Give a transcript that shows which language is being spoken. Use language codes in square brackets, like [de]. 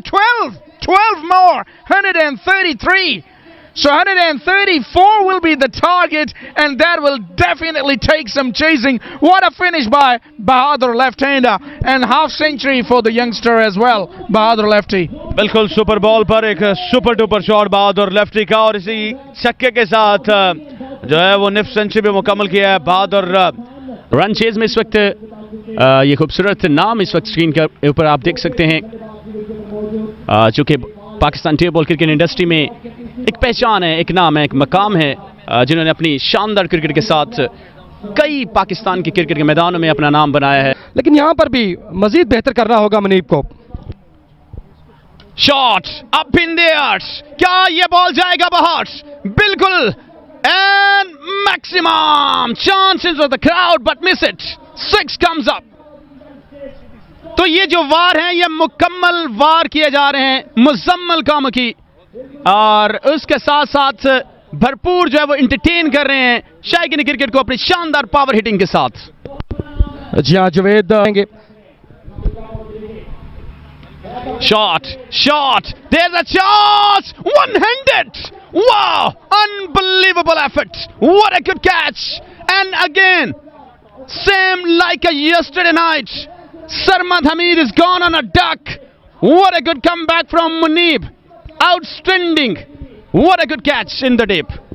[en] 12 more, 133. So 134 will be the target, and that will definitely take some chasing. What a finish by Bahadur left-hander, and half century for the youngster as well, Bahadur lefty. [hi] बिल्कुल super ball पर एक super duper shot बहादुर lefty का और इसी छक्के के साथ जो है वो निफ्ट सेंचुरी भी मुकम्मल किया है बहादुर। रन चेज में इस वक्त ये खूबसूरत नाम इस वक्त स्क्रीन के ऊपर आप देख सकते हैं, चूंकि पाकिस्तान टेबल क्रिकेट इंडस्ट्री में एक पहचान है, एक नाम है, एक मकाम है, जिन्होंने अपनी शानदार क्रिकेट के साथ कई पाकिस्तान के क्रिकेट के मैदानों में अपना नाम बनाया है। लेकिन यहां पर भी मजीद बेहतर करना होगा मुनीब को। [en] shot up in the air, [hi] क्या ये बॉल जाएगा बाहर? [en] बिल्कुल, and maximum chances of the crowd but miss it, 6 comes up. [hi] तो ये जो वार हैं ये मुकम्मल वार किए जा रहे हैं मुजम्मल काम की, और उसके साथ साथ भरपूर जो है वो एंटरटेन कर रहे हैं शायकीन क्रिकेट को अपनी शानदार पावर हिटिंग के साथ। जी हाँ, जुवेद आएंगे। [en] Shot, there's a chance, one-handed, wow, unbelievable effort, what a good catch, and again, same like a yesterday night, Sarmad Hamid is gone on a duck, what a good comeback from Muneeb, outstanding, what a good catch in the deep.